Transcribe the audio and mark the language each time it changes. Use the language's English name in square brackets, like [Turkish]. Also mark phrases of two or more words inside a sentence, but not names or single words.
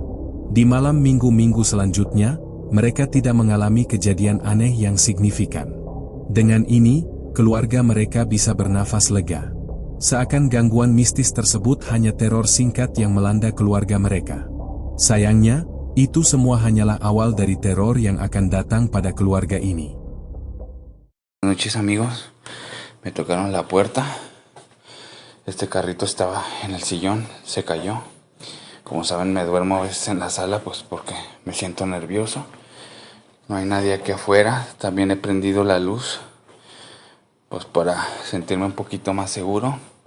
[Indonesian] Di malam minggu-minggu selanjutnya, mereka tidak mengalami kejadian aneh yang signifikan. Dengan ini, keluarga mereka bisa bernafas lega. Seakan gangguan mistis tersebut hanya teror singkat yang melanda keluarga mereka. Sayangnya, itu semua hanyalah awal dari teror yang akan datang pada keluarga ini. [Spanish] Buenas noches, amigos. Me tocaron la puerta. Este carrito estaba en el sillón, se cayó. Como saben, me duermo a veces en la sala pues porque me siento nervioso. No hay nadie aquí afuera. También he prendido la luz pues para sentirme un poquito más seguro.